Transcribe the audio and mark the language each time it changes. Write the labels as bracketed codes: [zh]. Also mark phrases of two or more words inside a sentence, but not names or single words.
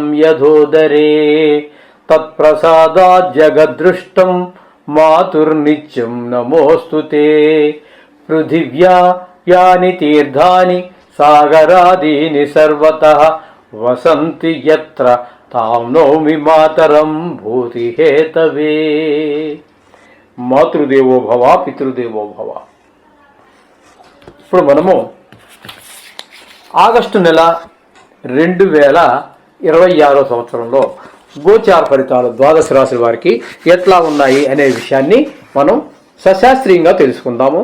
[sa] यथोदरे तत्प्रसादात् जगद्दृष्टं मातुर्नित्यं नमोऽस्तु ते पृथिव्या यानि तीर्थानि सागरादीनि सर्वतः वसन्ति यत्र तां नौमि मातरं भूतिहेतवे మాతృదేవో భవ పితృదేవో భవ. [te] ఇప్పుడు ఆగస్టు నెల 2026 సంవత్సరంలో గోచార ఫలితాలు ద్వాదశ రాశుల వారికి ఎట్లా ఉన్నాయి అనే విషయాన్ని మనం సశాస్త్రీయంగా తెలుసుకుందాము.